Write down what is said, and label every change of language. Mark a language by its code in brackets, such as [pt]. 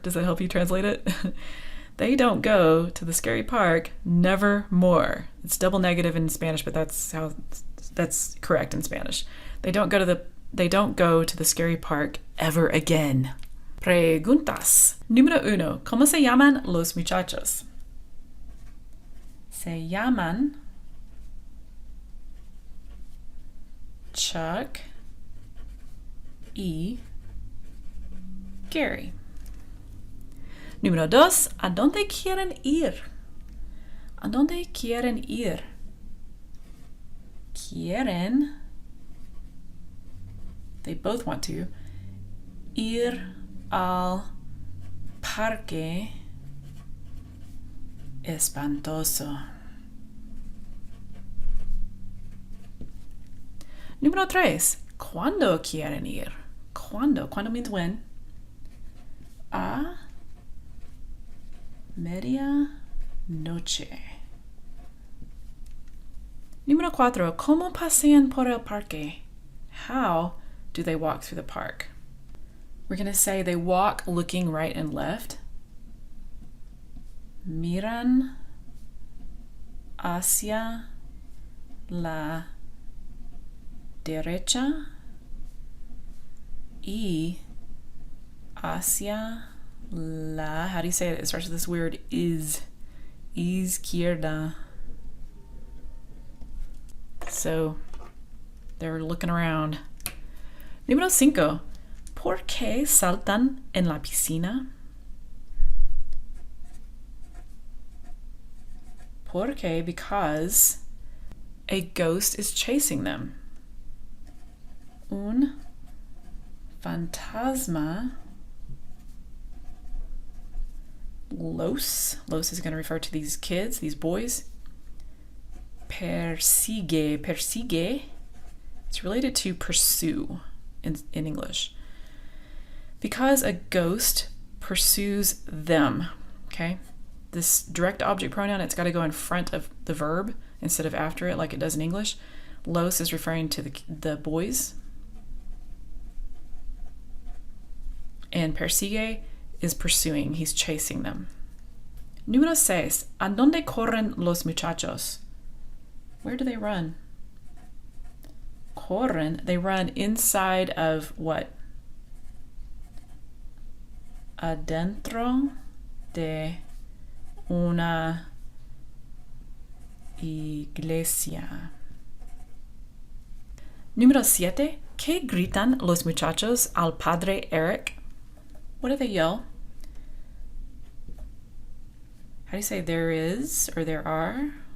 [en] Does that help you translate it? They don't go to the scary park never more. It's double negative in Spanish, but that's correct in Spanish. They don't go to the scary park ever again. [es] Preguntas. Número 1. ¿Cómo se llaman los muchachos? Se llaman Chuck y Gary. Número 2. ¿A dónde quieren ir? ¿A dónde quieren ir? Quieren. [en] They both want to. [es] Ir al parque espantoso. Número 3. ¿Cuándo quieren ir? ¿Cuándo? ¿Cuándo [en] means when? [es] A media noche. Número 4. ¿Cómo pasean por el parque? [en] How do they walk through the park? We're going to say they walk looking right and left. [es] Miran hacia la derecha y hacia la, [en] how do you say it? It starts with this weird izquierda. So they're looking around. [es] Número 5. ¿Por qué saltan en la piscina? ¿Por qué? [en] Because a ghost is chasing them. [es] Un fantasma. [en] Los is going to refer to these kids, these boys. Persigue. It's related to pursue in English. Because a ghost pursues them, okay? This direct object pronoun, it's got to go in front of the verb instead of after it like it does in English. Los is referring to the boys. And persigue is pursuing. He's chasing them. [es] Número 6. ¿A dónde corren los muchachos? [en] Where do they run? [es] Corren. [en] They run inside of what? [es] Adentro de una iglesia. Número 7. ¿Qué gritan los muchachos al padre Eric? [en] What do they yell? How do you say there is or there are?